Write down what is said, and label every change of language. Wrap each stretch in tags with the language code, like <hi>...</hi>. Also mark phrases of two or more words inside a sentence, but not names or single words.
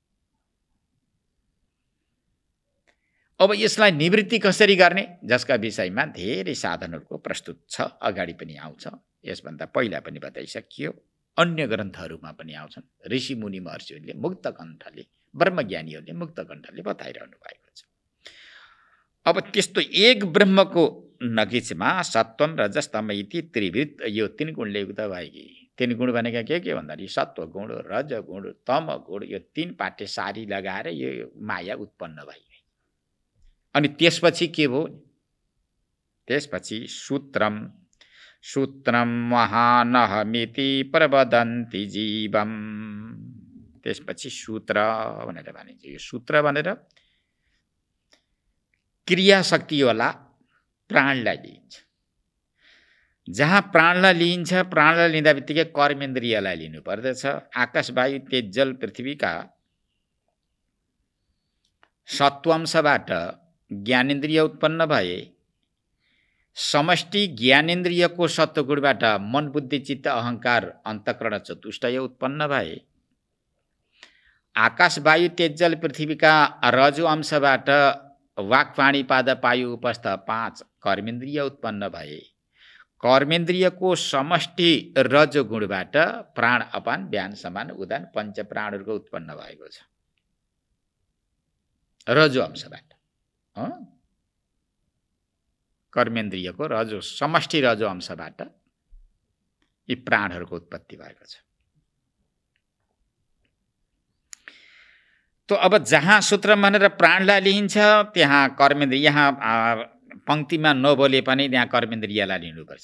<ne>अब यसलाई निवृत्ति कसरी गर्ने, जसका विषयमा धेरै साधनहरूको प्रस्तुत छ, अगाडि पनि आउँछ। यसभन्दा पहिला पनि बताइसकियो, अन्य ग्रन्थहरूमा पनि आउँछन्। ऋषिमुनि महर्षिहरूले मुक्त कण्ठले, ब्रह्मज्ञानीहरूले मुक्त कण्ठले बताइरहनु भएको छ। अब त्यस्तो एक ब्रह्मको नगिचमा</ne> <sa>सत्वम रजस तम इति त्रिवृत्त,</sa> <ne>यो 3 गुणले युक्त भएकी। 3 गुण भनेका के भन्दाखेरि सत्व गुण, रज गुण, तम गुण, यो 3 पाटे सारी लगाएर यो माया उत्पन्न भयो। अनि त्यसपछि के भयो?</ne> <sa>त्यसपछि सूत्रम महानहमिति प्रवदन्ति जीवम।</sa> <ne>त्यसपछि सूत्र भनेर भनिन्छ। यो सूत्र भनेर क्रिया शक्तिवाला प्राणलाई लिइन्छ। जहाँ प्राणलाई लिइन्छ, प्राणलाई लिँदा बित्तिकै कर्मेन्द्रियलाई लिनु पर्दछ। आकाश वायु तेज जल पृथ्वीका सत्वांशबाट ज्ञानेन्द्रिय उत्पन्न भए, समष्टि ज्ञानेन्द्रियको सत्वगुणबाट मन बुद्धि चित्त अहंकार अन्तःकरण चतुष्टय उत्पन्न भए, आकाश वायु तेज जल पृथ्वीका रजो अंशबाट वाक् पाणी पाद पायु उपस्थ 5 कर्मेन्द्रिय उत्पन्न भए, कर्मेन्द्रियको समष्टि रजो गुणबाट प्राण अपान व्यान समान उदान पंच प्राणहरूको उत्पन्न भएको छ। रजो अंशबाट कर्मेन्द्रियको रजो समष्टि रजो अंशबाट यी प्राणहरूको उत्पत्ति भएको छ। तो अब जहाँ सूत्र भनेर प्राणलाई लिइन्छ त्यहाँ कर्मेन्द्रिय, यहाँ पंक्तिमा नबोले पनि त्यहाँ कर्मेन्द्रियलाई लिनुपर्छ।</ne>